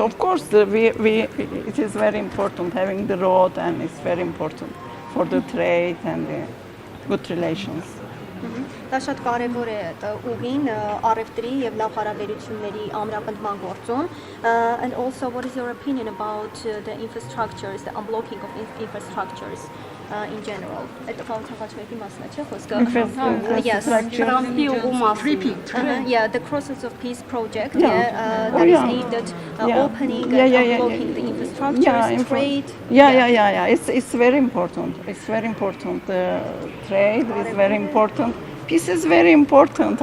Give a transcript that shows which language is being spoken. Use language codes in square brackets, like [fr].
[en] Of course, it is very important having the road, and it's very important for the trade and the good relations. [hy] Դա շատ կարևոր է ուղին առևտրի եւ լավ հարաբերությունների ամրապնդման գործում. [en] And also, what is your opinion about the infrastructures, the unblocking of infrastructures in general? [hy] Այդ խաղաղությունների մասն է, չէ՞ խոսքը? [en] Yes. [hy] Թրամփի ուղու մասին. [en] Yeah, the Crosses of Peace project that is aimed at opening and unblocking the infrastructures, trade. It's very important. It's very important. Trade is very important. Peace is very important.